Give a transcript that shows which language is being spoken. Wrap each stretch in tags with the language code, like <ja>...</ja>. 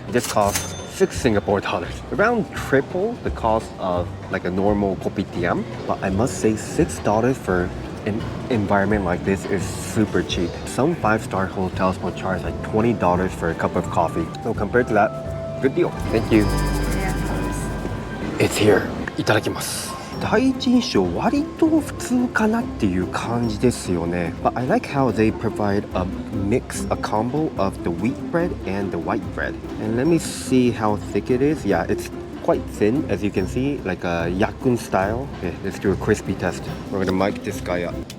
<en>This costs 6 Singapore dollars. Around triple the cost of like a normal kopi tiam. But I must say $6 for an environment like this is super cheap. Some 5-star hotels will charge like $20 for a cup of coffee. So compared to that, good deal. Thank you. It's here.</en> <ja>いただきます。第一印象割と普通かなっていう感じですよね。</ja> <en>But I like how they provide a mix, a combo of the wheat bread and the white bread. And let me see how thick it is. Yeah, it's quite thin, as you can see, like a yakun style. Okay, let's do a crispy test. We're gonna mic this guy up.</en>